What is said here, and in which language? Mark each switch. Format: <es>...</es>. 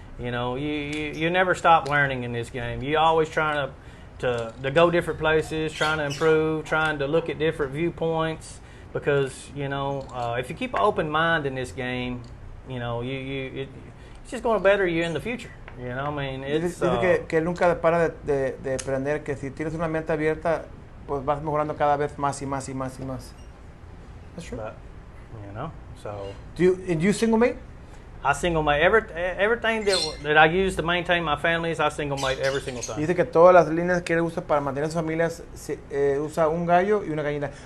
<en>You know, you never stop learning in this game. You always trying to go different places, trying to improve, trying to look at different viewpoints. Because you know, if you keep an open mind in this game, you know, it's just going to better you in the future. You know, I mean, it's.</en> <es>Dice que nunca para de aprender. Que si tienes una mente abierta, pues vas mejorando cada vez más y más y más y más.</es> <en>That's true. But, you know. So, do you single mate? I single mate everything that I use to maintain my families. I single mate every single time.</en> <es>Dice que todas las líneas que él usa para mantener sus familias usa un gallo y una gallina.</es>